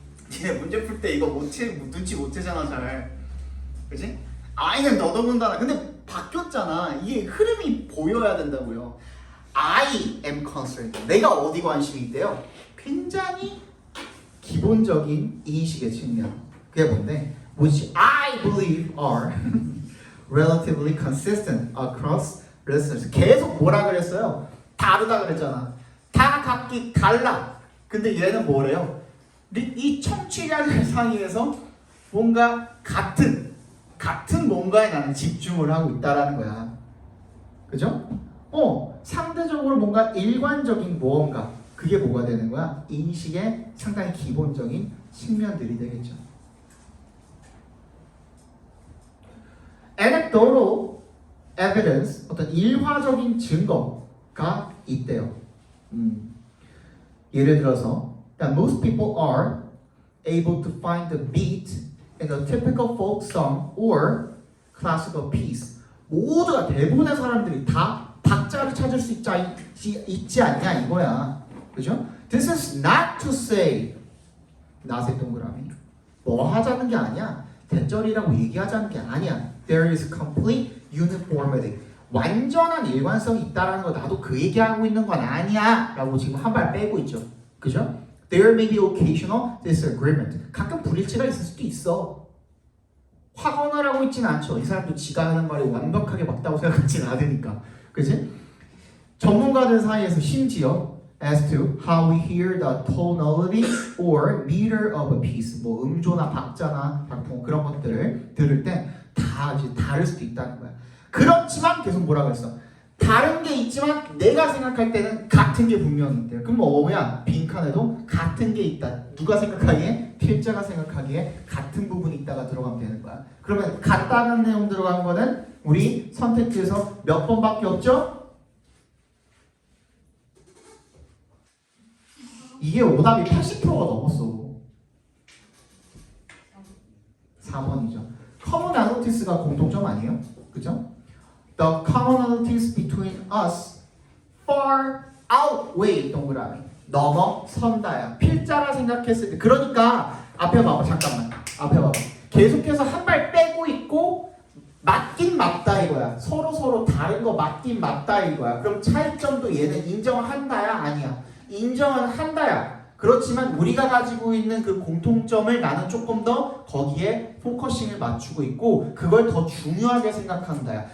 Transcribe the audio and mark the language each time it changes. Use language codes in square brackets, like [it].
[ko] 니네 문제 풀 때 이거 눈치 못 채잖아 잘. 그치? I는 더더군다나. 근데 바뀌었잖아. 이게 흐름이 보여야 된다고요. [en] I am concerned. [ko] 내가 어디 관심이 있대요? 굉장히 기본적인 인식의 측면. 그게 뭔데? [en] Which I believe are relatively consistent across listeners. [ko] 계속 뭐라 그랬어요? 다르다 그랬잖아. 다 각기 달라. 근데 얘는 뭐래요? 이 청취자들 사이에서 뭔가 같은 뭔가에 나는 집중을 하고 있다라는 거야. 그죠? 상대적으로 뭔가 일관적인 무언가. 그게 뭐가 되는 거야? 인식의 상당히 기본적인 측면들이 되겠죠. Anecdotal evidence, 어떤 일화적인 증거가 있대요. [en] 예를 들어서 that most people are able to find the beat in a typical folk song or classical piece. [ko] 모두가 대부분의 사람들이 다 박자를 찾을 수 있지 않냐 이거야. 그죠? [en] This is not to say not의 동그라미 뭐 하자는 게 아니야. [ko] 대절이라고 얘기하자는 게 아니야. [en] There is complete uniformity. [ko] 완전한 일관성이 있다라는 거 나도 그 얘기하고 있는 건 아니야 라고 지금 한 발 빼고 있죠. 그죠? [en] There may be occasional disagreement. [ko] 가끔 불일치가 있을 수도 있어. 확언을 하고 있지는 않죠. 이 사람도 지가 하는 말이 완벽하게 맞다고 생각하지는 않으니까. 그치? 전문가들 사이에서 심지어 [en] as to how we hear the tonality or meter of a piece. [ko] 뭐 음조나 박자나 박풍 그런 것들을 들을 때 다 이제 다를 수도 있다는 거야. 그렇지만 계속 뭐라 그랬어? 다른 게 있지만 내가 생각할 때는 같은 게 분명히 있대요. 그럼 뭐야? 빈칸에도 같은 게 있다. 누가 생각하기에? 필자가 생각하기에 같은 부분이 있다가 들어가면 되는 거야. 그러면 같다는 내용 들어간 거는 우리 선택지에서 몇 번밖에 없죠? 이게 오답이 80%가 넘었어. 4번이죠. commonalities,가 공통점 아니에요? 그죠? [en] The commonalities between us far outweigh 동그라미 넘어선다야. [ko] 필자라 생각했을 때 그러니까 앞에 봐봐. 잠깐만 앞에 봐봐. 계속해서 한 발 빼고 있고 맞긴 맞다 이거야. 서로 다른 거 맞긴 맞다 이거야. 그럼 차이점도 얘는 인정한다야 아니야? 인정은 한다야. 그렇지만 우리가 가지고 있는 그 공통점을 나는 조금 더 거기에 포커싱을 맞추고 있고 그걸 더 중요하게 생각한다야.